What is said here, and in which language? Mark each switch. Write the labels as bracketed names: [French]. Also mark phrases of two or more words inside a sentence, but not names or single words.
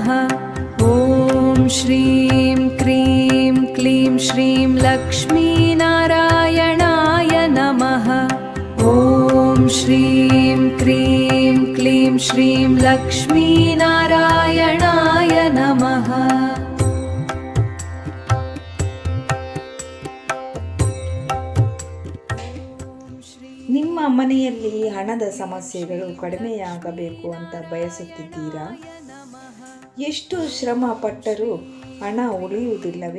[Sanskrit] ॐ श्रीं क्रीं क्लीं श्रीं लक्ष्मीनारायणाय नमः। ॐ श्रीं क्रीं क्लीं श्रीं लक्ष्मीनारायणाय नमः। [Kannada] ನಿಮ್ಮ ಮನೆಯಲ್ಲಿ ಹಣದ ಸಮಸ್ಯೆಗಳು ಕಡಿಮೆಯಾಗಬೇಕು ಅಂತ ಬಯಸುತ್ತಿದ್ದೀರಾ? ಎಷ್ಟು ಶ್ರಮ ಪಟ್ಟರೂ ಹಣ ಉಳಿಯುವುದಿಲ್ಲವೇ?